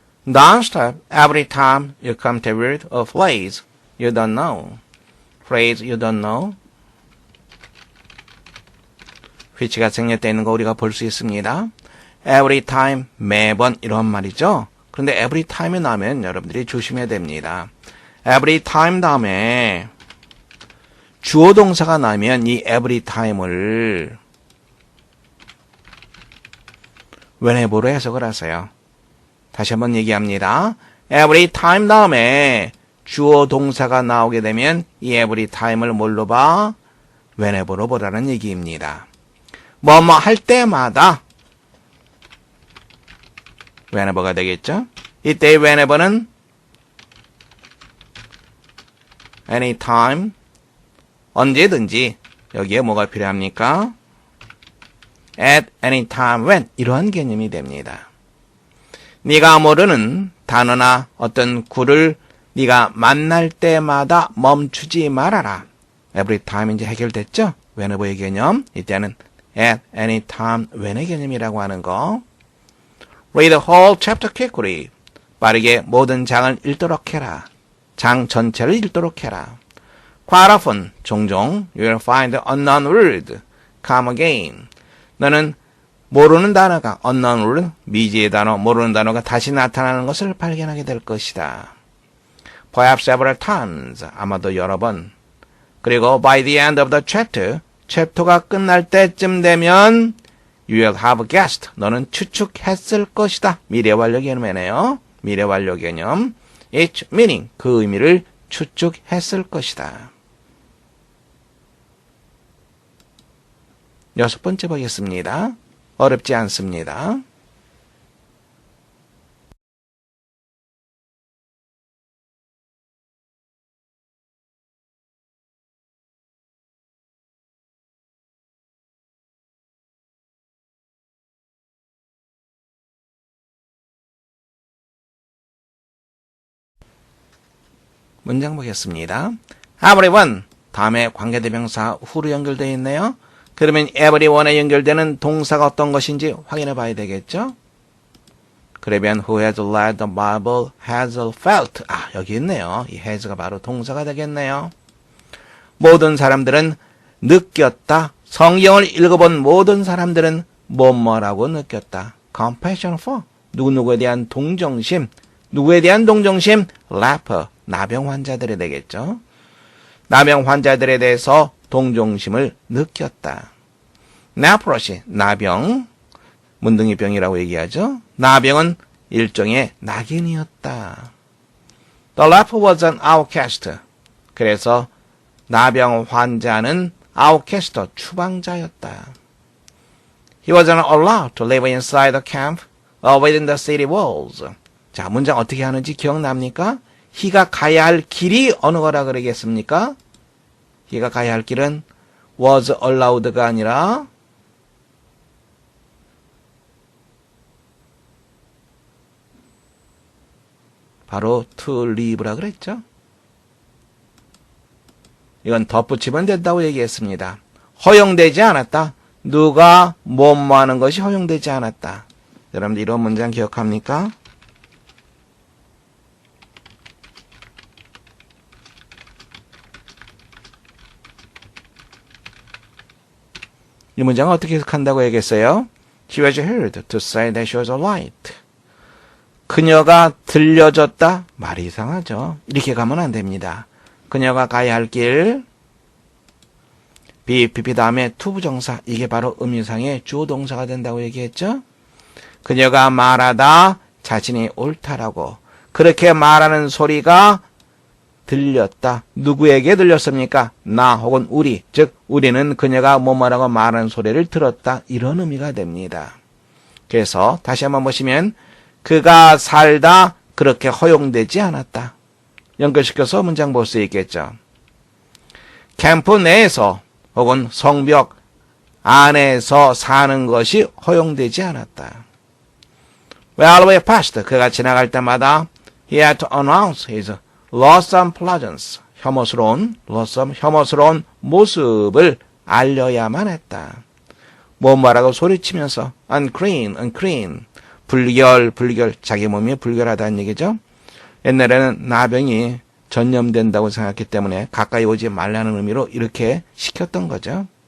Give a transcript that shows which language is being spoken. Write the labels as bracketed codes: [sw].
[en] Don't stop every time you come to a word or phrase you don't know. phrase you don't know. [ko] which가 생략되어 있는 거 우리가 볼 수 있습니다. [en] every time, [ko] 매번 이런 말이죠. 그런데 [en] every time [ko] 이 나오면 여러분들이 조심해야 됩니다. every time 다음에 주어 동사가 나면 이 every time을 whenever로 해석을 하세요. 다시 한번 얘기합니다. [en] every time [ko] 다음에 주어 동사가 나오게 되면 이 every time을 뭘로 봐? whenever로 보라는 얘기입니다. 뭐뭐 할 때마다 whenever가 되겠죠? 이때 whenever는 anytime, 언제든지 여기에 뭐가 필요합니까? [en] at any time when [ko] 이러한 개념이 됩니다. 네가 모르는 단어나 어떤 구를 네가 만날 때마다 멈추지 말아라. [en] every time [ko] 이제 해결됐죠? whenever의 개념. 이때는 [en] at any time when [ko] 의 개념이라고 하는 거. [en] Read the whole chapter quickly. [ko] 빠르게 모든 장을 읽도록 해라. 장 전체를 읽도록 해라. [en] Quite often, [ko] 종종, [en] you will find the unknown word come again. [ko] 너는 모르는 단어가, [en] unknown word, [ko] 미지의 단어, 모르는 단어가 다시 나타나는 것을 발견하게 될 것이다. [en] Perhaps several times, [ko] 아마도 여러 번. 그리고 [en] by the end of the chapter, [ko] 챕터가 끝날 때쯤 되면 [en] you will have guessed. [ko] 너는 추측했을 것이다. 미래 완료 개념이네요. 미래 완료 개념. [en] its meaning. [ko] 그 의미를 추측했을 것이다. 6번째 보겠습니다. 어렵지 않습니다. 문장 보겠습니다. everyone 다음에 관계대명사 후로 연결되어 있네요. 그러면 everyone에 연결되는 동사가 어떤 것인지 확인해 봐야 되겠죠? 그러면 [en] who has read the Bible has felt. [ko] 여기 있네요. 이 has가 바로 동사가 되겠네요. 모든 사람들은 느꼈다. 성경을 읽어본 모든 사람들은 뭐뭐라고 느꼈다. [en] compassion for. [ko] 누구누구에 대한 동정심. 누구에 대한 동정심? leper. 나병 환자들이 되겠죠. 나병 환자들에 대해서 동정심을 느꼈다. leprosy, 나병, 문둥이병이라고 얘기하죠. 나병은 일종의 낙인이었다. [en] The leper was an outcast. [ko] 그래서 나병 환자는 outcast, 추방자였다. [en] He wasn't allowed to live inside the camp or within the city walls. [ko] 자, 문장 어떻게 하는지 기억납니까? he가 가야 할 길이 어느 거라 그러겠습니까? he가 가야 할 길은 was allowed가 아니라 바로 to live라 그랬죠? 이건 덧붙이면 된다고 얘기했습니다. 허용되지 않았다. 누가 뭐뭐 하는 것이 허용되지 않았다. 여러분들 이런 문장 기억합니까? 이 문장은 어떻게 해석한다고 얘기했어요? [en] She was heard to say that she was alright. [ko] 그녀가 들려줬다? 말이 이상하죠. 이렇게 가면 안 됩니다. 그녀가 가야 할 길, BPP 다음에 투부정사, 이게 바로 의미상의 주어동사가 된다고 얘기했죠. 그녀가 말하다 자신이 옳다라고 그렇게 말하는 소리가 들렸다. 누구에게 들렸습니까? 나 혹은 우리, 즉 우리는 그녀가 뭐뭐라고 말하는 소리를 들었다. 이런 의미가 됩니다. 그래서 다시 한번 보시면 그가 살다 그렇게 허용되지 않았다. 연결시켜서 문장 볼 수 있겠죠. 캠프 내에서 혹은 성벽 안에서 사는 것이 허용되지 않았다. [en] Well, we passed. [ko] 그가 지나갈 때마다 [en] he had to announce his loathsome presence. [ko] 혐오스러운 모습을 알려야만 했다. 뭐라고 소리치면서 unclean, 불결, 자기 몸이 불결하다는 얘기죠. 옛날에는 나병이 전염된다고 생각했기 때문에 가까이 오지 말라는 의미로 이렇게 시켰던 거죠.